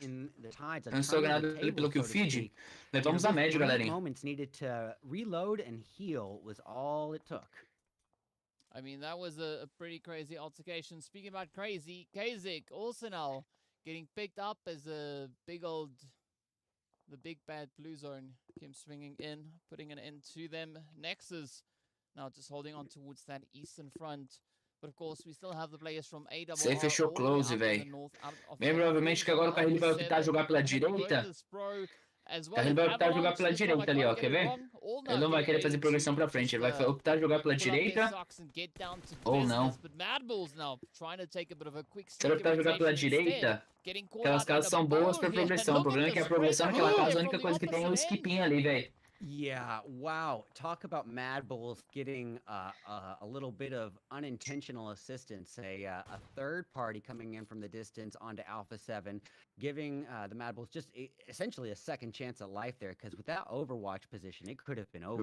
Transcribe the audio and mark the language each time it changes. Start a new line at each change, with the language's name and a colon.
Portuguese: Eu não estou ganhando pelo que o feed. Levamos a média, galerinha.
English: I mean, that was a pretty crazy altercation. Speaking about crazy, Kazik also now getting picked up as a big old... The big bad blue zone came swinging in, putting an end to them. NEXUS now just holding on towards that eastern front. But of course, we still have the players from AWR.
Portuguese: Você fechou close, velho. Bem provavelmente que agora o Carrilho vai optar jogar pela direita. O Carrilho vai optar jogar pela direita ali, ó. Quer ver? Ele não vai querer fazer progressão pra frente. Ele vai optar jogar pela direita. Ou não. Se ele optar jogar pela direita, aquelas casas são boas pra progressão. O problema é que a progressão naquela casa, a única coisa que tem é o skipinho ali, velho.
English: Yeah, wow. Talk about MADBULLS getting a little bit of unintentional assistance, a third party coming in from the distance onto Alpha 7, giving the MADBULLS just essentially a second chance at life there, because with that Overwatch position, it could have been over.